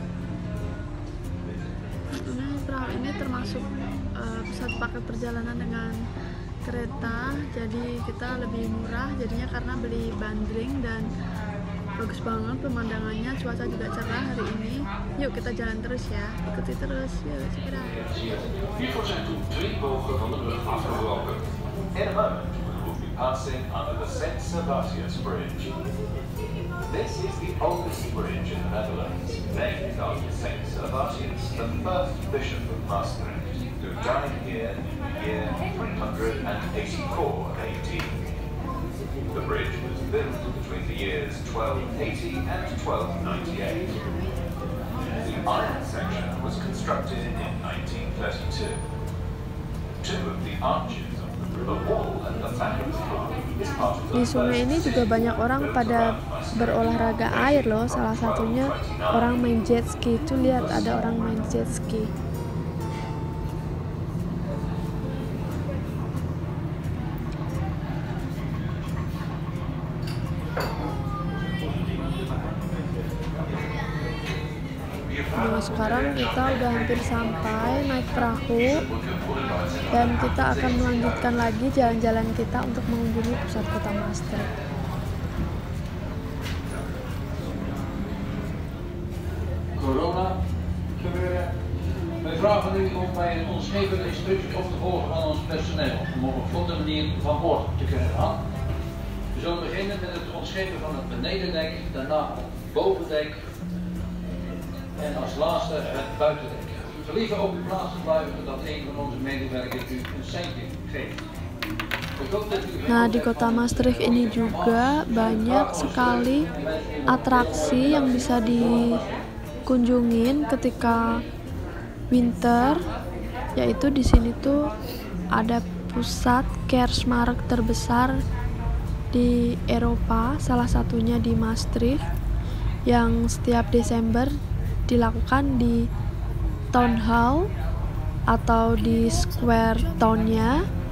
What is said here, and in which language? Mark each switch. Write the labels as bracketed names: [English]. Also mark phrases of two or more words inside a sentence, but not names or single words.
[Indonesian] Ini perahu ini termasuk satu paket perjalanan dengan kereta, jadi kita lebih murah jadinya karena beli bundling, dan bagus banget pemandangannya, cuaca juga cerah hari ini. Yuk kita jalan terus ya, ikuti terus, yuk segera. [English] Passing under the St. Servatius Bridge. This is the oldest bridge in the Netherlands, named after St. Servatius, the first bishop of Maastricht, who died here in the year 384 AD. The bridge was built between the years 1280 and 1298. The iron section was constructed in 1932. Two of the arches [Indonesian] di sungai ini juga banyak orang pada berolahraga air loh. Salah satunya orang main jet ski. Tuh lihat, ada orang main jet ski. Nah, sekarang kita udah hampir sampai naik perahu, dan kita akan melanjutkan lagi jalan-jalan kita untuk mengunjungi pusat kota Maastricht. [Dutch] Corona gebeuren. Wij vragen u om bij een onderschepende instructie op te volgen van ons personeel om op een vlotte manier van boord te kunnen gaan. We zullen beginnen met het ontschepen van het benedendek, daarna het bovendek en als laatste het buitendek. Gelieve op uw plaats te blijven totdat een van onze medewerkers u een seintje geeft. [Indonesian] Nah, di kota Maastricht ini juga banyak sekali atraksi yang bisa dikunjungin ketika winter, yaitu di sini tuh ada pusat Kerstmarkt terbesar di Eropa, salah satunya di Maastricht, yang setiap Desember dilakukan di [English] Town Hall [Indonesian] atau di [English] Square Town- [Indonesian] nya.